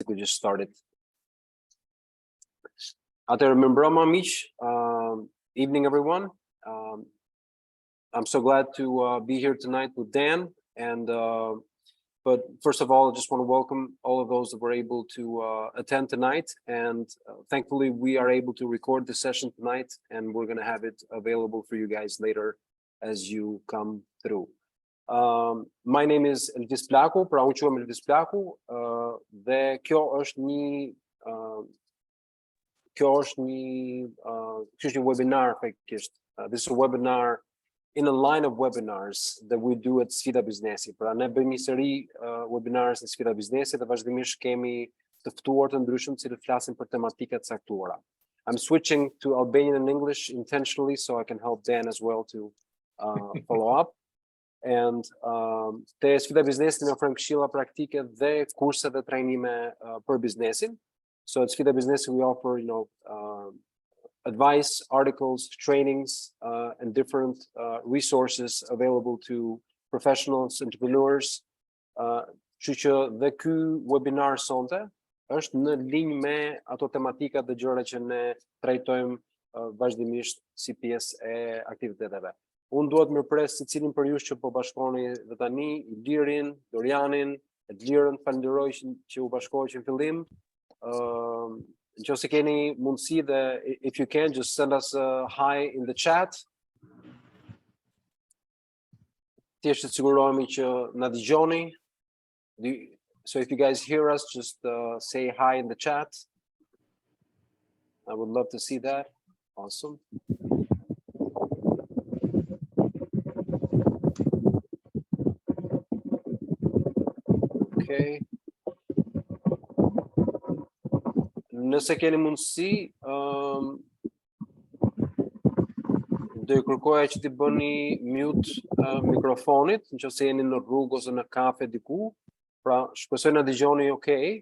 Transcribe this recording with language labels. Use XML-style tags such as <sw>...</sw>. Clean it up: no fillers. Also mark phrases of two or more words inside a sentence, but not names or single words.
<en>we just started.</en> <sq>Atëherë më mbrëma miq,</sq> <en>evening everyone. I'm so glad to be here tonight with Dan, and but first of all, I just want to welcome all of those that were able to attend tonight, and thankfully we are able to record the session tonight, and we're going to have it available for you guys later as you come through. My name is</en> <sq>Elvis Plaku, pra unë quhem Elvis Plaku, dhe kjo është një webinar faktikisht.</sq> <en>This is a webinar in a line of webinars that we do at Sipas Biznesi.</en> <sq>Pra ne bëjmë një seri webinars në Sipas Biznesi dhe vazhdimisht kemi të ftuar të ndryshëm që flasin për tematika të caktuara.</sq> <en>I'm switching to Albanian and English intentionally so I can help Dan as well to follow up.</en> <sq>And te Sipas Biznesi ne ofrojmë këshilla praktike dhe kurse dhe trajnime për biznesin.</sq> <en>So at Sipas Biznesi we offer, advice, articles, trainings, and different resources available to professionals, entrepreneurs.</en> <sq>Kështu që dhe ky webinar sonte është në linjë me ato tematika dhe gjëra që ne trajtojmë vazhdimisht si pjesë e aktiviteteve. Unë duhet mirëpres secilin për ju që po bashkoheni dhe tani, Ilirin, Dorianin, Edlirën, falenderoj që u bashkohej që në fillim. Nëse keni mundësi dhe</sq> <en>if you can just send us a hi in the chat.</en> <sq>Thjesht të sigurohemi që na dëgjoni.</sq> <en>So if you guys hear us, just say hi in the chat. I would love to see that. Awesome. Okay.</en> <sq>Nëse keni mundësi, do ju kërkoja që t'i bëni mute mikrofonit, nëse jeni në rrugë ose në kafe diku, pra shpresoj na dëgjoni okay.</sq>